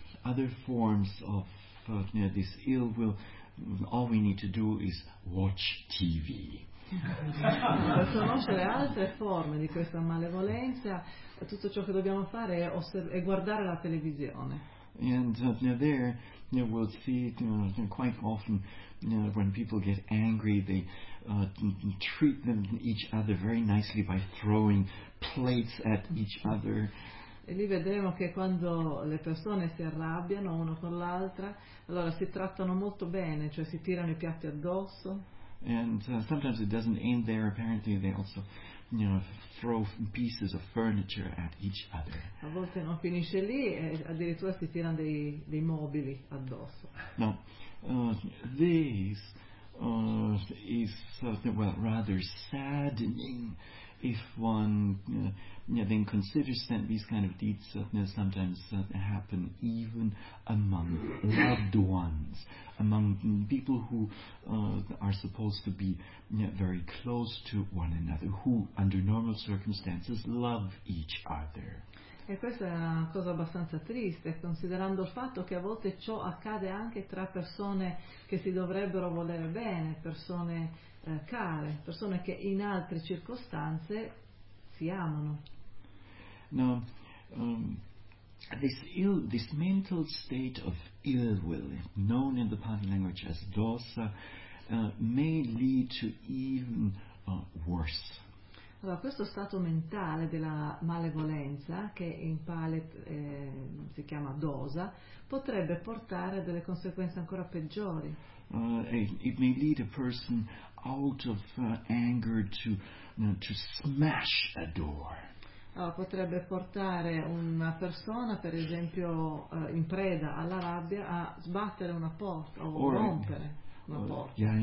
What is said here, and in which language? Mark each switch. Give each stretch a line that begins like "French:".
English: other forms of this ill will, all we need to do is watch TV.
Italian: Per conoscere altre forme di questa malevolenza, tutto ciò che dobbiamo fare è guardare la televisione.
English: And there, we'll see quite often when people get angry, they treat them each other very nicely by throwing plates at each other.
Italian: E lì vedremo che quando le persone si arrabbiano uno con l'altra, allora si trattano molto bene, cioè si tirano i piatti addosso.
English: And sometimes it doesn't end there. Apparently, they also, throw pieces of furniture at each other.
Italian: A volte non finisce lì, e addirittura si tirano dei mobili addosso.
English: No, this is rather saddening if one then considers that these kind of deeds sometimes happen even among loved ones, among people who are supposed to be very close to one another, who under normal circumstances love each other.
Italian: E questa è una cosa abbastanza triste, considerando il fatto che a volte ciò accade anche tra persone che si dovrebbero volere bene, persone care, persone che in altre circostanze si amano.
English: Now, this mental state of ill will, known in the Pali language as dosa, may lead to even worse.
Italian: Allora, questo stato mentale della malevolenza, che in Pali si chiama dosa, potrebbe portare a delle conseguenze ancora peggiori.
English: It may lead a person out of anger to smash a door.
Italian: Allora, potrebbe portare una persona, per esempio, in preda alla rabbia, a sbattere una porta o rompere una porta.